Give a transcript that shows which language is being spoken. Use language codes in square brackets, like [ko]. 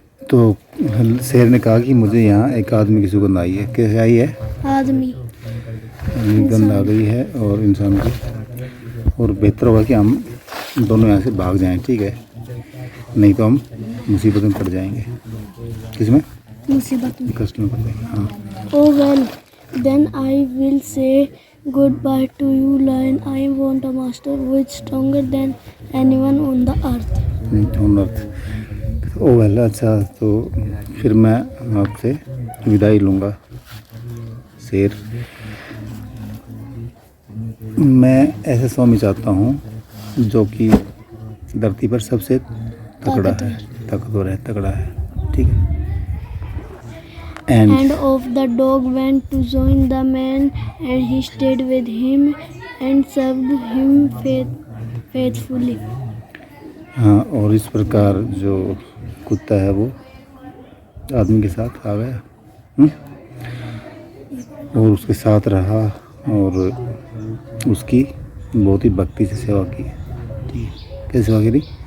[hi] तो शेर ने कहा कि मुझे यहाँ एक आदमी की सुगंध आई है। कैसे आई है? आदमी गंध आ गई है और इंसान की, और बेहतर होगा कि हम दोनों यहाँ से भाग जाएं। ठीक है, नहीं तो हम मुसीबत में पड़ जाएंगे। किसमें? मुसीबत में, कष्ट में पड़ जाएंगे। हाँ। [en] Oh well, then I will say goodbye to you, lion. I want a master who is stronger than anyone on the earth. On earth. Oh well, [hi] अच्छा, तो फिर मैं आपसे विदाई लूँगा शेर। मैं ऐसे स्वामी चाहता हूँ जो कि धरती पर सबसे तगड़ा है, ताकतवर है, तगड़ा है, ठीक है। [en] And of the dog went to join the man, and he stayed with him and served him faithfully. [hi] हाँ, और इस प्रकार जो कुत्ता है वो आदमी के साथ आ गया, और उसके साथ रहा और उसकी बहुत ही भक्ति से सेवा की, ठीक है। कैसे सेवा करी?